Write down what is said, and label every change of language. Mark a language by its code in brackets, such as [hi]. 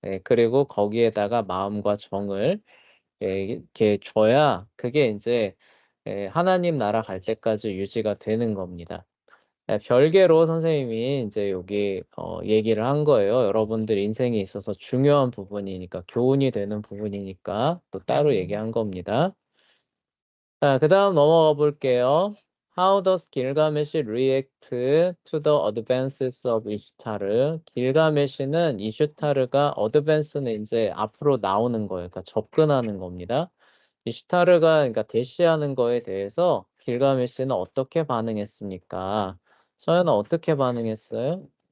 [ko] 그리고 거기에다가 마음과 정을 이렇게 줘야 그게 이제 하나님 나라 갈 때까지 유지가 되는 겁니다. 별개로 선생님이 이제 여기 얘기를 한 거예요. 여러분들 인생에 있어서 중요한 부분이니까, 교훈이 되는 부분이니까 또 따로 얘기한 겁니다. 자, 그 다음 넘어가 볼게요. [en] How does Gilgamesh react to the advances of 이슈타르? [ko] 길가메시는 이슈타르가 어드밴스는 이제 앞으로 나오는 거예요. 그러니까 접근하는 겁니다. 이슈타르가 그러니까 대시하는 거에 대해서 길가메시는 어떻게 반응했습니까? 서연아 어떻게 반응했어요?